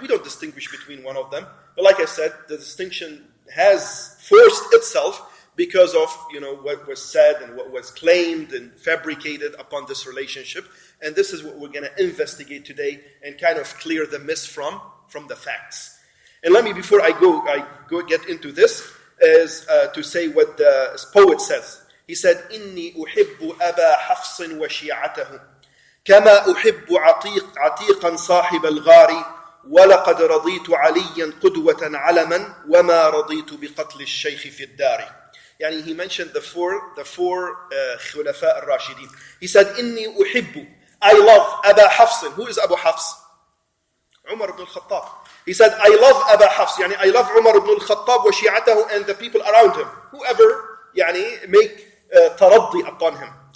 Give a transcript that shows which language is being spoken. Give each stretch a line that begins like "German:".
English: We don't distinguish between one of them. But like I said, the distinction has forced itself because of, what was said and what was claimed and fabricated upon this relationship. And this is what we're going to investigate today and kind of clear the mist from the facts. And let me, before I go get into this, is to say what the poet says. He said,
Arabic: إِنِّي أُحِبُّ أَبَا حَفْصٍ وَشِيعَتَهُ كما أحب عتيقا صاحب الغار ولقد رضيت عليا قدوة علما وما رضيت بقتل الشيخ في الدار.
English: He mentioned the four خلفاء الراشدين. He said,
Arabic: إني أحب,
English: I love أبا حفص. Who is Abu Hafs? Umar ibn al-Khattab. He said, I love Abu Hafs. I love Umar ibn al-Khattab وشيعته, and the people around him. Whoever make taraddi upon him.